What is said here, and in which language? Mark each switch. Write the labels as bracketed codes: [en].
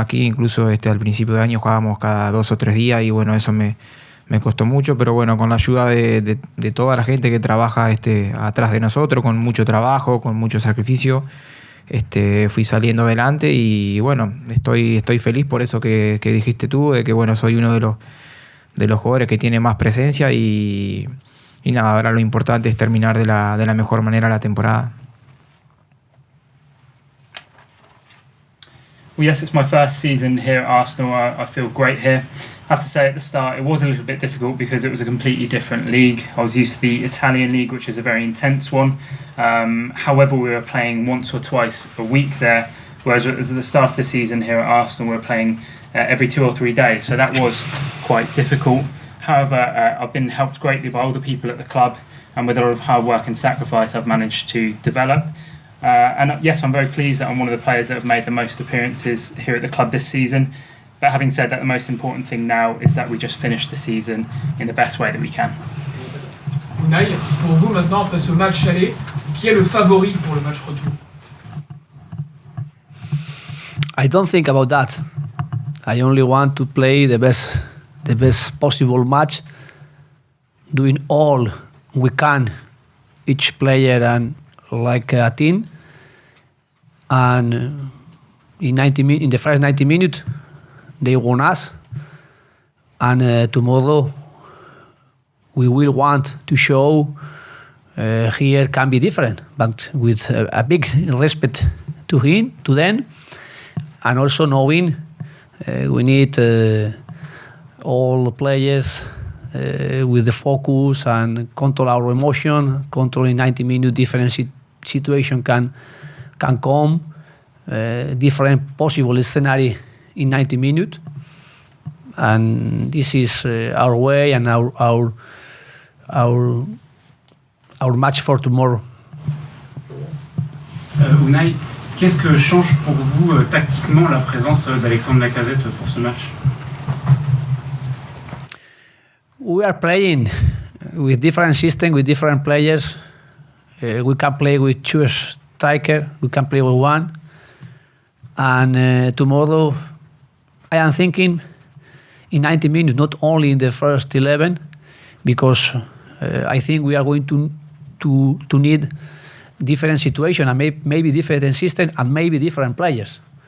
[es] Aquí incluso al principio de año jugábamos cada 2 o 3 días y bueno, eso me costó mucho, pero bueno, con la ayuda de toda la gente que trabaja atrás de nosotros, con mucho trabajo, con mucho sacrificio, fui saliendo adelante y bueno, estoy feliz por eso que dijiste tú, de que bueno, soy uno de los jugadores que tiene más presencia y nada, ahora lo importante es terminar de la mejor manera la temporada. [en] Well, yes, it's my first season here at Arsenal. I feel great here. I have to say at the start it was a little bit difficult because it was a completely different league. I was used to the Italian league, which is a very intense one. However, we were playing once or twice a week there, whereas at the start of the season here at Arsenal we were playing every 2 or 3 days, so that was quite difficult. However, I've been helped greatly by all the people at the club, and with a lot of hard work and sacrifice I've managed to develop. And yes, I'm very pleased that I'm one of the players that have made the most appearances here at the club this season. But having said that, the most important thing now is that we just finish the season in the best way that we can. [fr] Unai, pour vous maintenant, après ce match aller, qui est le favori pour le match retour? [en] I don't think about that. I only want to play the best possible match, doing all we can, each player like a team. And in the first 90 minutes, they won us. And tomorrow, we will want to show here can be different, but with a big respect to them, and also knowing we need all the players with the focus and control our emotion. Controlling 90 minutes, different situation can come, different possible scenario in 90 minutes, and this is our way and our match for tomorrow. [fr] Unai, qu'est-ce que change pour vous tactiquement la présence d'Alexandre Lacazette pour ce match? [en] We are playing with different systems, with different players. We can play with two strikers, we can play with one. And tomorrow, I am thinking in 90 minutes, not only in the first 11, because I think we are going to need different situation and maybe different system and maybe different players.